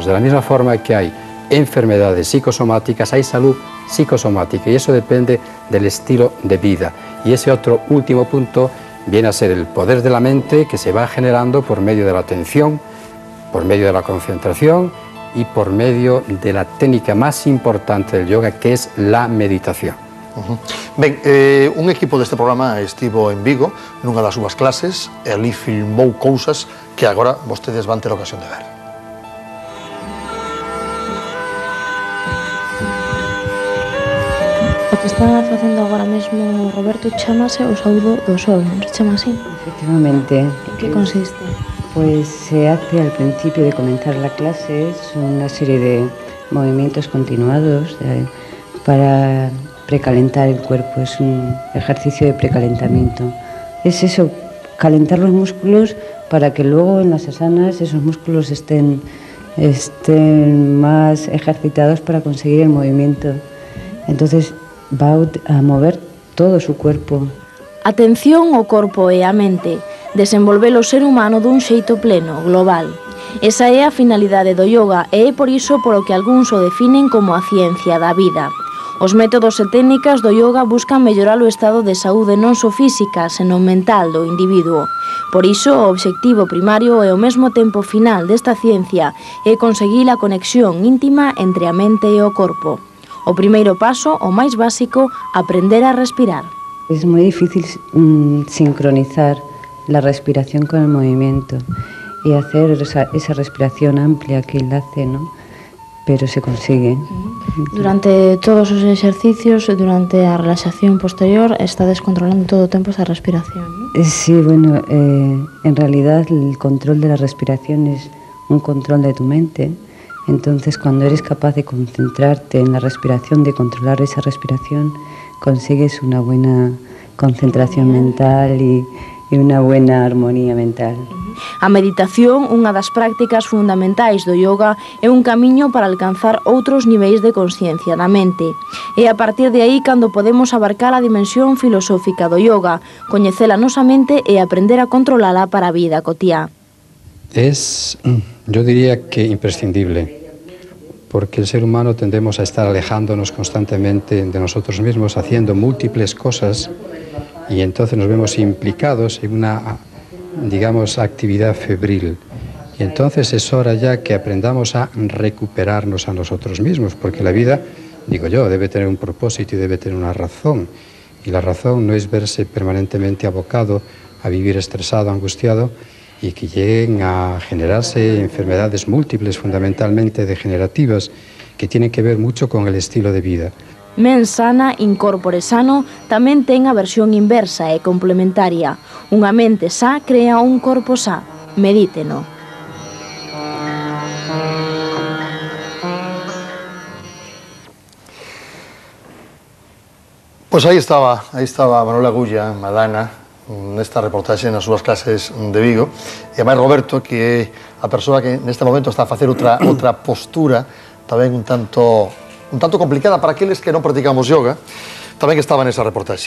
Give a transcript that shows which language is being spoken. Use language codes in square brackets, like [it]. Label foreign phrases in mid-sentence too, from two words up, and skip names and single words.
[es] De la misma forma que hay enfermedades psicosomáticas, hay salud psicosomática y eso depende del estilo de vida. Y ese otro último punto viene a ser el poder de la mente que se va generando por medio de la atención, por medio de la concentración y por medio de la técnica más importante del yoga, que es la meditación. [gl] Ben, un equipo deste programa estivo en Vigo nunha das súas clases e ali filmou cousas que agora vostedes van ter ocasión de ver. O que está facendo agora mesmo Roberto chamase o saúdo do sol, non se chama así? [es] Efectivamente. [gl] En que consiste? [es] Pues se hace al principio de comenzar la clase, son una serie de movimientos continuados para precalentar el cuerpo, es un ejercicio de precalentamiento. Es eso, calentar los músculos para que luego en las asanas esos músculos estén más ejercitados para conseguir el movimiento. Entonces va a mover todo su cuerpo. [gl] Atención ao corpo e á mente, desenvolver o ser humano dun xeito pleno, global. Esa é a finalidade do yoga e é por iso polo que algúns o definen como a ciencia da vida. Os métodos e técnicas do yoga buscan mellorar o estado de saúde non só física, senón mental do individuo. Por iso, o obxectivo primario e ao mesmo tempo final desta ciencia é conseguir a conexión íntima entre a mente e o corpo. O primeiro paso, o máis básico, aprender a respirar. [es] Es muy difícil sincronizar la respiración con el movimiento y hacer esa respiración amplia que él hace, ¿no? Pero se consigue. [gl] Durante todos os exercicios, durante a relaxación posterior, está descontrolando todo o tempo esa respiración, ¿no? [es] Sí, bueno, en realidad el control de la respiración es un control de tu mente. Entonces, cuando eres capaz de concentrarte en la respiración, de controlar esa respiración, consigues una buena concentración mental y unha buena armonía mental. [gl] A meditación, unha das prácticas fundamentais do yoga, é un camiño para alcanzar outros niveis de consciencia da mente. É a partir de aí cando podemos abarcar a dimensión filosófica do yoga, coñecer a nosa mente e aprender a controlala para a vida cotiá. [es] Es, yo diría que imprescindible. porque el ser humano tendemos a estar alejándonos constantemente de nosotros mismos, haciendo múltiples cosas, y entonces nos vemos implicados en una, digamos, actividad febril. Y entonces es hora ya que aprendamos a recuperarnos a nosotros mismos, porque la vida, digo yo, debe tener un propósito y debe tener una razón. Y la razón no es verse permanentemente abocado a vivir estresado, angustiado, y que lleguen a generarse enfermedades múltiples, fundamentalmente degenerativas, que tienen que ver mucho con el estilo de vida. [la] Mens sana, incorpore sano, [gl] tamén ten a versión inversa e complementaria. Unha mente sa crea un corpo sa. Medíteno. Pues aí estaba Manuel Agulla, Madana, nesta reportaxe nas súas clases de Vigo, e ademais Roberto, que é a persoa que neste momento está a facer outra postura tamén un tanto complicada para aqueles que non practicamos yoga, tamén que estaba nesa reportaxe.